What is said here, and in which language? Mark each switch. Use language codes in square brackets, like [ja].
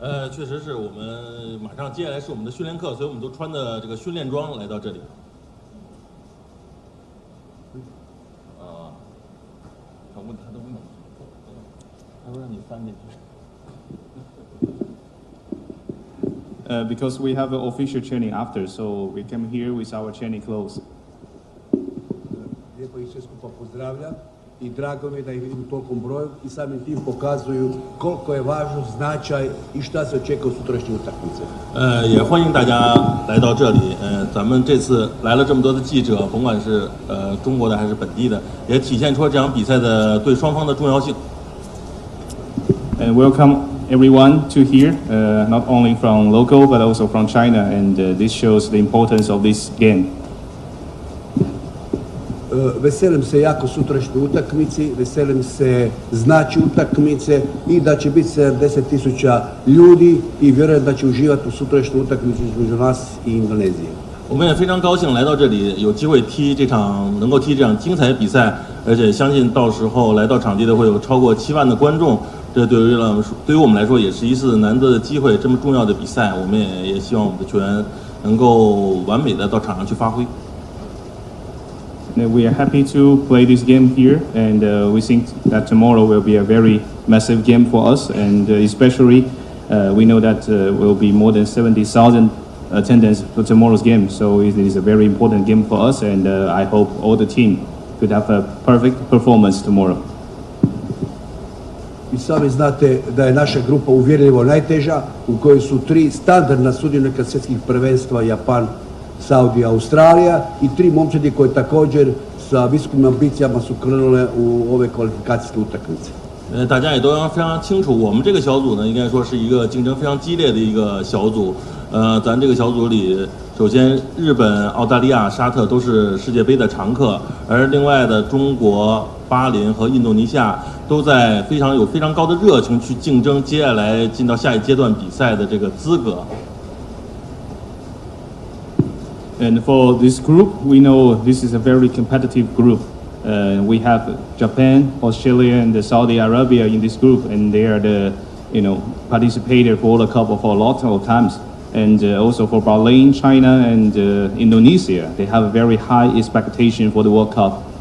[zh] 确实是我们马上接下来是我们的训练课，所以我们都穿的这个训练装来到这里。他问他的问题，他说让你翻进去。 [en] Because we have an official training after, so we came here with our training clothes. [hr] Lijepo ih sve skupa pozdravljam i drago mi je da ih vidim u tolikom broju i samim tim pokazuju koliko je važno značaj i šta se očekuje u sutrašnje utakmice. [zh] 也欢迎大家来到这里。咱们这次来了这么多的记者，甭管是中国的还是本地的，也体现出这场比赛的对双方的重要性。 [en] And welcome everyone to here, not only from local but also from China, and this shows the importance of this game. [hr] Veselim se jako sutrašnjoj utakmici, veselim se znači utakmice i da će biti 70.000 ljudi i vjerujem da će uživati u sutrašnjoj utakmici između nas i Indonezije. [zh] 我们也非常高兴来到这里，有机会能够踢这场精彩比赛，而且相信到时候来到场地的会有超过7万的观众。这对于我们来说也是一次难得的机会，这么重要的比赛，我们也希望我们的球员能够完美的到场上去发挥。 [en] We are happy to play this game here, and we think that tomorrow will be a very massive game for us, and especially we know that will be more than 70,000 attendance for tomorrow's game, so it is a very important game for us, and I hope all the team could have a perfect performance tomorrow. [hr] I sami znate da je naša grupa uvjerljivo najteža, u kojoj su 3 standardna sudionika svjetskih prvenstva, Japan, Saudija, Australija i 3 momčadi koje također sa visokim ambicijama su krenule u ove kvalifikacijske utakmice. [zh] 大家也都非常清楚，我们这个小组呢，应该说是一个竞争非常激烈的一个小组。咱这个小组里，首先日本、澳大利亚、沙特都是世界杯的常客，而另外的中国、巴林和印度尼西亚都在有非常高的热情去竞争接下来进到下一阶段比赛的这个资格。 [en] And for this group, we know this is a very competitive group. We have Japan, Australia, and Saudi Arabia in this group, and they are the, participated for the Cup for a lot of times. And also for Bahrain, China, and Indonesia, they have a very high expectation for the World Cup.